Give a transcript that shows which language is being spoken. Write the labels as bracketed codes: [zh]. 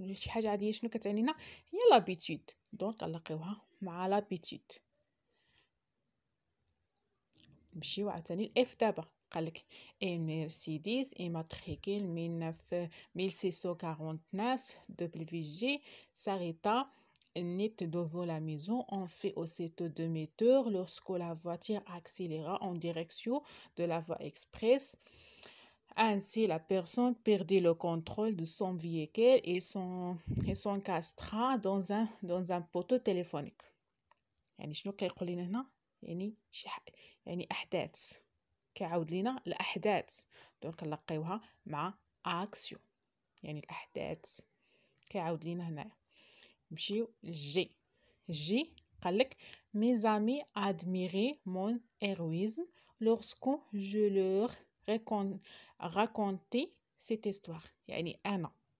[ar] شي حاجه عاديه شنو كتعنينا؟ هي لابيتود، دونك نلاقيوها مع لابيتود. نمشيو عاوتاني الاف دابا، قالك اي [fr] مرسيدس immatricule 1649 WG s'arrêta net devant la maison. On fait aussitôt demi-tour lorsque la voiture accéléra en direction de la voie express. Ainsi, la personne perdit le contrôle de son véhicule et s'encastra dans un poteau téléphonique. [ar] يعني شنو كيقول لنا هنا؟ يعني يعني احداث، كيعاود لينا الاحداث، دونك نلقيوها مع اكسيو، يعني الاحداث كيعاود لينا هنايا. نمشيو للجي. جي قالك [fr] mes amis admiraient mon héroïsme lorsque je leur racontais cette histoire، [ar] يعني انا